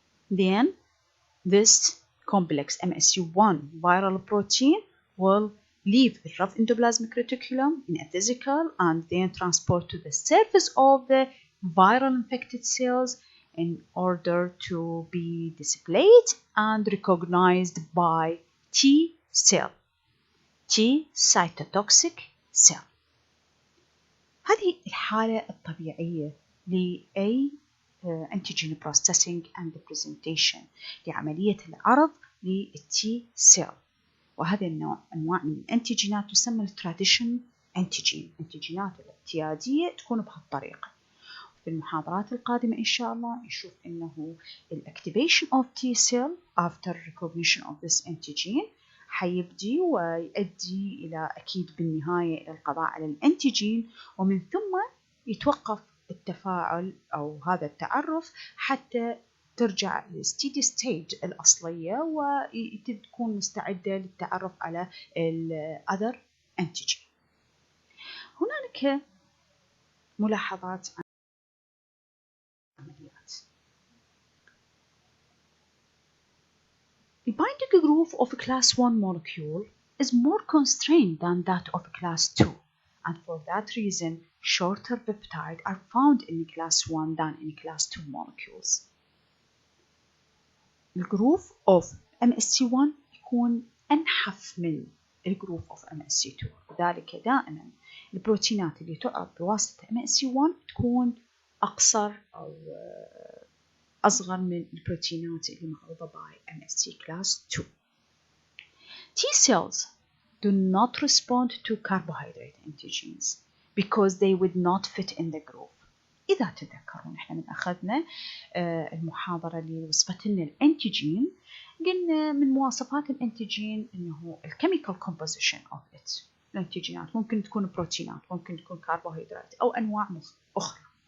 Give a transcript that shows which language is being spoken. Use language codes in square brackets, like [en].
[en] Then this complex MSC1 viral protein will leave the rough endoplasmic reticulum in a vesicle and then transport to the surface of the viral infected cells in order to be displayed and recognized by T cell, T cytotoxic cell. [ar] هذه الحالة الطبيعية لأي [en] antigen processing and presentation [ar] لعملية العرض للتي سيل، وهذا النوع أنواع من الانتيجينات تسمى التراديشن انتيجين، انتيجينات الاعتيادية تكون بهالطريقة. في المحاضرات القادمة إن شاء الله نشوف إنه [en] activation of T cell after recognition of this antigen [ar] حيبدي ويؤدي إلى أكيد بالنهاية إلى القضاء على الانتيجين، ومن ثم يتوقف التفاعل أو هذا التعرف حتى ترجع للستيدي ستيج الأصلية وتكون مستعدة للتعرف على [en] other antigen. [ar] هنالك ملاحظات عن العمليات. [en] The binding groove of a class 1 molecule is more constrained than that of a class 2, and for that reason shorter peptides are found in class 1 than in class 2 molecules. [ar] الجروف of MSC1 يكون أنحف من الجروف of MSC2، لذلك دائما البروتينات اللي تعرض بواسطة MSC1 تكون أقصر أو أصغر من البروتينات اللي معروضة [en] by MSC class 2. T cells do not respond to carbohydrate antigens because they would not fit in the group. [ar] إذا تتذكرون إحنا من أخذنا المحاضرة اللي وصفت لنا الأنتيجين، قلنا من مواصفات الأنتيجين إنه الكيميكال [en] composition of it. [ar] الأنتيجينات ممكن تكون بروتينات، ممكن تكون كربوهيدرات أو أنواع أخرى.